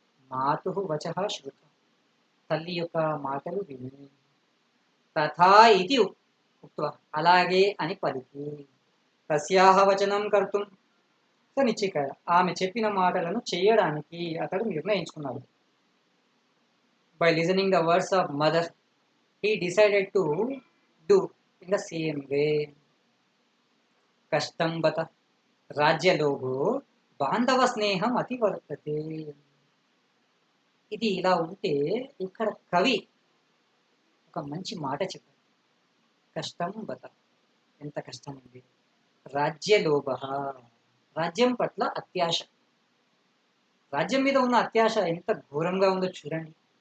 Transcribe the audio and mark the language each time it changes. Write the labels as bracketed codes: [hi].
[sa] మాతుః వచః శ్రుత్వా [te] తల్లి యొక్క మాటలు విని, [sa] తథా ఇతి ఉక్త్వా [te] అలాగే అని పలికి, [sa] తస్యాః వచనం కర్తుం స నిశ్చికాయ [te] ఆమె చెప్పిన మాటలను చేయడానికి అతడు నిర్ణయించుకున్నాడు. [en] By listening the words of mother he decided to do in the same way. [sa] కష్టం బత రాజ్యలోభో బాంధవ స్నేహం అతివర్తతే. [te] ఇది ఇలా ఉంటే ఇక్కడ కవి ఒక మంచి మాట చెప్పారు. [sa] కష్టం బత, [te] ఎంత కష్టం ఉంది. రాజ్యలోభ, రాజ్యం పట్ల అత్యాశ, రాజ్యం మీద ఉన్న అత్యాశ ఎంత ఘోరంగా ఉందో చూడండి.